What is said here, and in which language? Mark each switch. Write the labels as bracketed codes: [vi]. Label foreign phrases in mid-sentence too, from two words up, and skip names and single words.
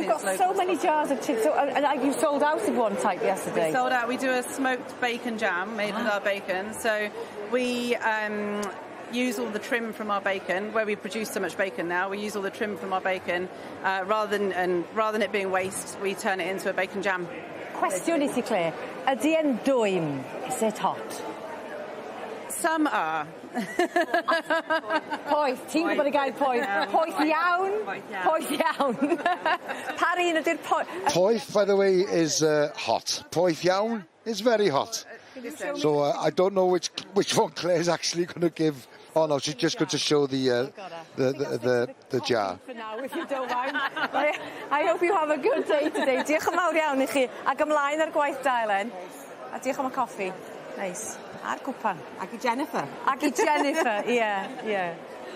[en] You've got so many jars of chilies. And you sold out of one type yesterday. We sold out. We do a smoked bacon jam made with our bacon. So we use all the trim from our bacon, where we produce so much bacon now. We use all the trim from our bacon rather than it being waste. We turn it into a bacon jam. [cy] Cwestiwn i ti, Claire. Ydy e'n dwym? [en] Is it hot? Some are. [cy] Poeth, ti'n gwybod y gair poeth? Poeth iawn? Poeth iawn. Pa un ydy'r poeth? Poeth, [en] by the way, is hot. [cy] Poeth iawn [en] is very hot. So I don't know which one Claire's actually going to give. Oh no, she's just going to show the jar. For now, if you don't mind. I hope you have a good day today. [cy] Diolch yn fawr iawn i chi. Ac ymlaen ar gwaith da, Elen. A diolch am y coffi. Nice. A'r cwpan. Ac i Jennifer. Ac i Jennifer, ie.